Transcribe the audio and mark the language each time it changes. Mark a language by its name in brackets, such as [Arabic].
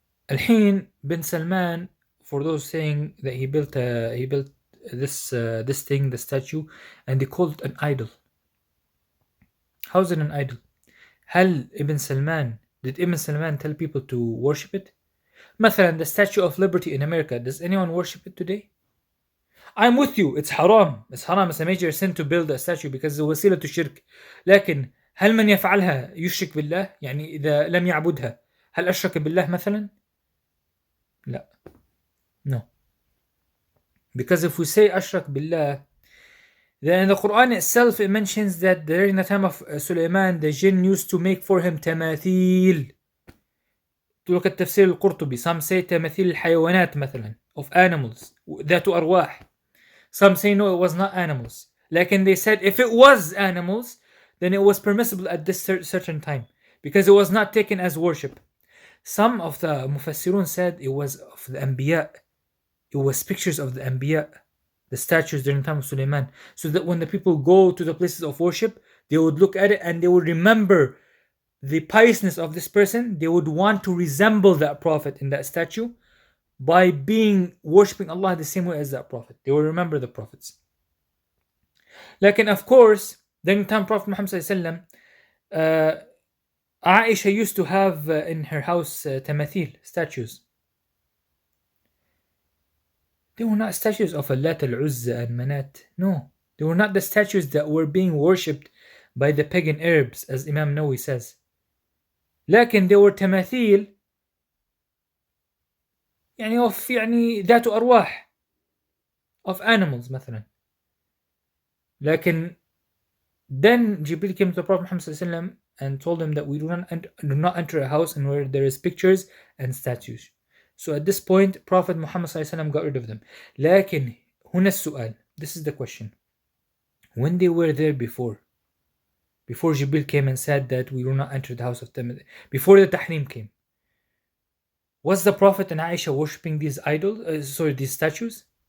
[English] الحين بن سلمان, for those saying that he built this thing, the statue, and they called it an idol. How is it an idol? [Arabic] هل [English] did Ibn Salman tell people to worship it? [Arabic] مثلا [English] the Statue of Liberty in America, does anyone worship it today? I'm with you, it's haram. It's a major sin to build a statue because it's [Arabic] وسيلة شرك. لكن هل من يفعلها يشرك بالله؟ يعني إذا لم يعبدها هل أشرك بالله مثلا؟ لا. [English] No. Because if we say [Arabic] أشرك بالله, [English] then in the Quran itself it mentions that during the time of Sulaiman the jinn used to make for him تماثيل. [Arabic] تلك التفسير القرطبي, [English] some say [Arabic] تماثيل الحيوانات مثلا, [English] of animals [Arabic] ذات أرواح. [English] Some say no, it was not animals. [Arabic] لكن [English] they said if it was animals, then it was permissible at this certain time because it was not taken as worship. Some of the Mufassirun said it was of the Anbiya. It was pictures of the Anbiya, the statues during the time of Sulaiman, so that when the people go to the places of worship, they would look at it and they would remember the piousness of this person. They would want to resemble that prophet in that statue by worshipping Allah the same way as that prophet. They will remember the prophets. Like, of course, during the time Prophet Muhammad sallallahu alaihi wasallam, Aisha used to have in her house tamathil, statues. They were not statues of Allat al-Uzza and Manat. No, they were not the statues that were being worshipped by the pagan Arabs, as Imam Nawawi says. [Arabic] لكن [English] they were [Arabic] تماثيل يعني ذات أرواح, [English] of animals [Arabic] مثلا. لكن [English] then Jibril came to the Prophet Muhammad sallallahu alaihi wasallam and told him that we do not enter a house in where there is pictures and statues. So at this point Prophet Muhammad sallallahu alaihi wasallam got rid of them. [Arabic] لكن هنا السؤال, [English] this is the question, when they were there before Jibril came and said that we will not enter the house of Tamid, before the Tahrim came, was the Prophet and Aisha worshipping these these statues?